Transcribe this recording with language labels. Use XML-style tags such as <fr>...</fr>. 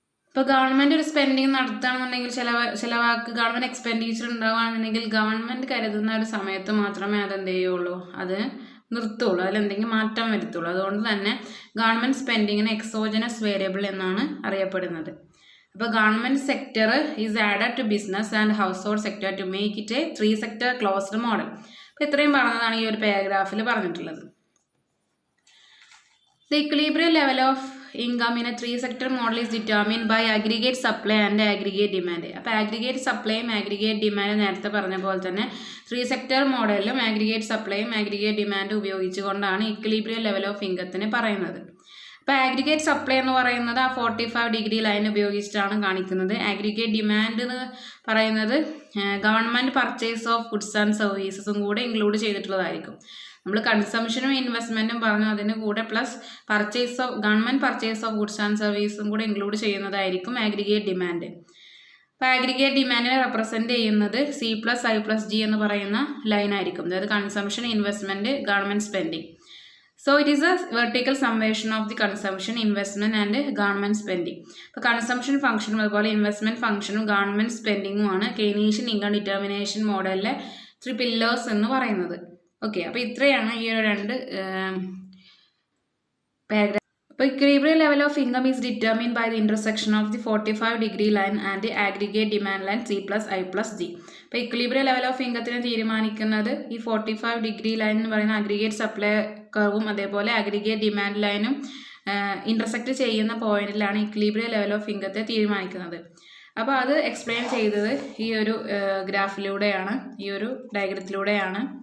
<ml>ഇപ്പോൾ ഗവൺമെൻറ് ഒരു spending നടത്തുകയാണെന്നുണ്ടെങ്കിൽ ചിലവാക്ക് government expenditure ഉണ്ടാവുകയാണെന്നുണ്ടെങ്കിൽ government കരുതുന്ന ഒരു സമയത്ത് മാത്രമേ അതെന്ത് ചെയ്യുള്ളൂ, അത് നിർത്തുള്ളൂ, അതിലെന്തെങ്കിലും മാറ്റം വരുത്തുള്ളൂ. അതുകൊണ്ട് തന്നെ ഗവൺമെൻറ് സ്പെൻഡിങ്ങിന് എക്സോജനസ് വേരിയബിൾ എന്നാണ് അറിയപ്പെടുന്നത്.</ml> <en>അപ്പോൾ government sector is added to business and household sector to make it a 3 sector closed model.</en> <ml>അപ്പോൾ ഇത്രയും പറഞ്ഞതാണ് ഈ ഒരു പാരഗ്രാഫിൽ പറഞ്ഞിട്ടുള്ളത്.</ml> <en>The equilibrium level of income in a 3 sector model is determined by aggregate supply and aggregate demand.</en> <ml>അപ്പോൾ aggregate സപ്ലൈയും aggregate demand നേരത്തെ പറഞ്ഞ പോലെ തന്നെ 3 സെക്ടർ മോഡലിലും aggregate സപ്ലൈയും aggregate ഡിമാൻഡ് ഉപയോഗിച്ചുകൊണ്ടാണ് equilibrium level of ഇൻകത്തിനെ പറയുന്നത്. അപ്പോൾ aggregate സപ്ലൈ എന്ന് പറയുന്നത് ആ 45 ഡിഗ്രി ലൈൻ ഉപയോഗിച്ചിട്ടാണ് കാണിക്കുന്നത്. aggregate ഡിമാൻഡ് എന്ന് പറയുന്നത് government purchase of goods and സർവീസസും കൂടെ ഇൻക്ലൂഡ് ചെയ്തിട്ടുള്ളതായിരിക്കും. നമ്മൾ കൺസംഷനും ഇൻവെസ്റ്റ്മെൻറ്റും പറഞ്ഞു, അതിന് കൂടെ plus government purchase of goods and സർവീസും കൂടെ ഇൻക്ലൂഡ് ചെയ്യുന്നതായിരിക്കും ആഗ്രിഗേറ്റ് ഡിമാൻഡ്. അപ്പോൾ ആഗ്രിഗേറ്റ് ഡിമാൻഡിനെ റെപ്രസെൻറ്റ് ചെയ്യുന്നത് C+I+G എന്ന് പറയുന്ന ലൈൻ ആയിരിക്കും. അതായത് consumption, investment, government spending.</ml> <en>So it is a vertical summation of the consumption, investment and government spending.</en> <ml>അപ്പോൾ കൺസംഷൻ ഫംഗ്ഷനും അതുപോലെ ഇൻവെസ്റ്റ്മെൻറ്റ് ഫംഗ്ഷനും government സ്പെൻഡിങ്ങുമാണ് Keynesian income determination മോഡലിലെ 3 pillars എന്ന് പറയുന്നത്. ഓക്കെ, അപ്പോൾ ഇത്രയാണ് ഈ ഒരു 2 പാരഗ്രാഫ്.</ml> <en>അപ്പോൾ equilibrium level of income is determined by the intersection of the 45 degree line and the aggregate demand line C+I+G.</en> <ml>അപ്പോൾ equilibrium level of ഇൻകത്തിനെ തീരുമാനിക്കുന്നത് ഈ 45 ഡിഗ്രി ലൈൻ എന്ന് പറയുന്ന അഗ്രിഗേറ്റ് സപ്ലൈ കർവും അതേപോലെ അഗ്രിഗേറ്റ് ഡിമാൻഡ് ലൈനും ഇൻ്റർസെക്റ്റ് ചെയ്യുന്ന പോയിന്റിലാണ് equilibrium level of ഇൻകത്തെ തീരുമാനിക്കുന്നത്. അപ്പോൾ അത് എക്സ്പ്ലെയിൻ ചെയ്തത് ഈ ഒരു ഗ്രാഫിലൂടെയാണ്, ഈ ഒരു ഡയഗ്രത്തിലൂടെയാണ്.</ml>